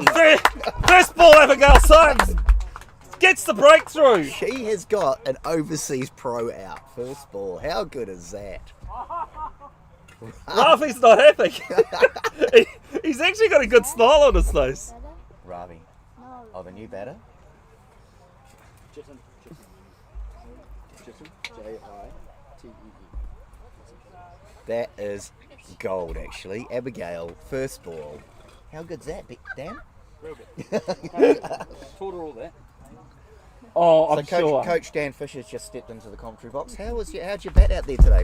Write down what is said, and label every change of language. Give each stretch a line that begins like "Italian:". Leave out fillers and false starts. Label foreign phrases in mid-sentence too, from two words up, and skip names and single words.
English: First ball, Abigail Symes gets the breakthrough. She has got an overseas pro out. First ball. How good is that? Ravi's not happy. He's actually got a good smile on his face. Ravi. No. Oh, the new batter? Jitten. J-I-T-E-E. That is gold, actually. Abigail, first ball. How good's that, Dan? Real good. Taught her all that. Oh, I'm So sure. Coach Dan Fisher's just stepped into the commentary box. How'd your bat out there today?